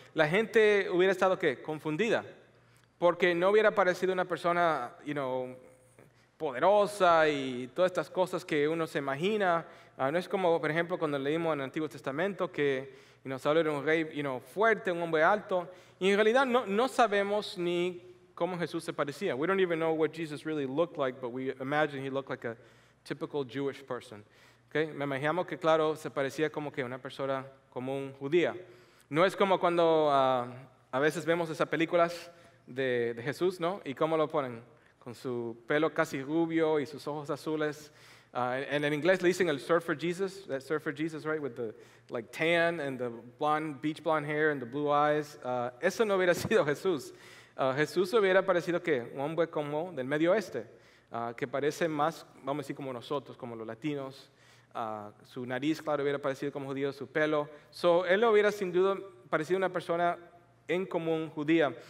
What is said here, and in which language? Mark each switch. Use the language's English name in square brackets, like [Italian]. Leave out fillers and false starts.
[Spanish] La gente hubiera estado, ¿qué? Confundida. Porque no hubiera parecido una persona, poderosa y todas estas cosas que uno se imagina. No es como, por ejemplo, cuando leímos en el Antiguo Testamento que Saúl era un rey fuerte, un hombre alto. Y en realidad no sabemos ni cómo Jesús se parecía. [English] We don't even know what Jesus really looked like, but we imagine he looked like a typical Jewish person. Okay? [Spanish] Me imaginamos que, claro, se parecía como que una persona común judía. No es como cuando a veces vemos esas películas de Jesús, ¿no? ¿Y cómo lo ponen? Con su pelo casi rubio y sus ojos azules. En inglés le dicen el [English] surfer Jesus, that surfer Jesus, right? With the tan and the beach blonde hair and the blue eyes. [Spanish] Eso no hubiera sido Jesús. Jesús hubiera parecido ¿qué? Un hombre como del Medio Oeste, que parece más, vamos a decir, como nosotros, como los latinos. Su nariz, claro, hubiera parecido como judío, su pelo. Él hubiera sin duda parecido una persona en común judía.